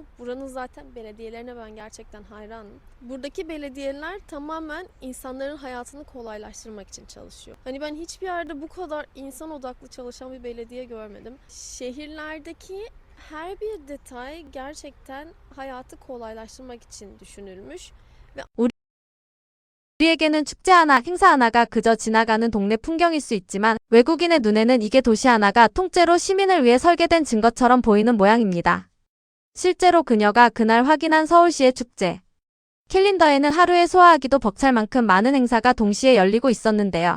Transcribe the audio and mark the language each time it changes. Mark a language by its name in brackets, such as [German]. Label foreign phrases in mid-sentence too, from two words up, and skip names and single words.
[Turkish] Buranın zaten belediyelerine ben gerçekten hayranım. Buradaki belediyeler tamamen insanların hayatını kolaylaştırmak için çalışıyor. Hani ben hiçbir yerde bu kadar insan odaklı çalışan bir belediye görmedim. Şehirlerdeki her bir detay gerçekten hayatı kolaylaştırmak için düşünülmüş. [Korean] 우리에게는 축제 하나, 행사 하나가 그저 지나가는 동네 풍경일 수 있지만 외국인의 눈에는 이게 도시 하나가 통째로 시민을 위해 설계된 증거처럼 보이는 모양입니다. 실제로 그녀가 그날 확인한 서울시의 축제. 캘린더에는 하루에 소화하기도 벅찰 만큼 많은 행사가 동시에 열리고 있었는데요.